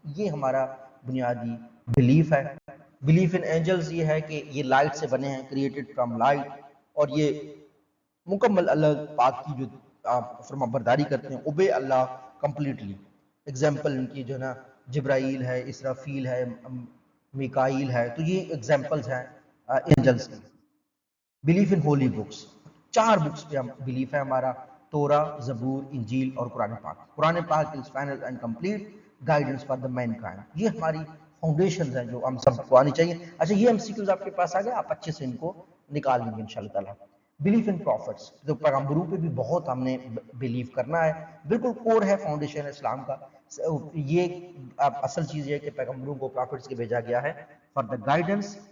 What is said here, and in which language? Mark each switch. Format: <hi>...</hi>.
<ur>یہ ہمارا بنیادی بلیف ہے.</ur> <en>belief in angels</en> <ur>یہ ہے کہ یہ لائٹ سے بنے ہیں،</ur> <en>created from light,</en> <ur>اور یہ مکمل اللہ پاک کی جو آپ فرما برداری کرتے ہیں،</ur> <en>Obey Allah completely.</en> <ur>Example in کی جو ہے نا جبرائیل ہے، اسرافیل ہے، میکائیل ہے. تو یہ ایگزامپلز ہیں اینجلز کی.</ur> <en>belief in holy books,</en> <ur>4 books پہ ہم بلیف ہے ہمارا, تورا, زبور, انجیل اور قرآن پاک.</ur> <en>قرآن پاک is final and complete guidance for the mankind.</en> <ur>یہ ہماری فاؤنڈیشنز ہیں جو ہم سب کو آنی چاہیے. اچھا یہ MCQs آپ کے پاس آ گئے, آپ اچھے سے ان کو نکال لیں گے انشاءاللہ تعالیٰ.</ur> <en>belief in prophets,</en> <ur>تو پیغمبروں پہ بھی بہت ہم نے بلیف کرنا ہے, بالکل کور ہے فاؤنڈیشن اسلام کا. یہ اصل چیز یہ ہے کہ پیغمبروں کو پروفٹس کے بھیجا گیا ہے</ur> <en>For the guidance.</en>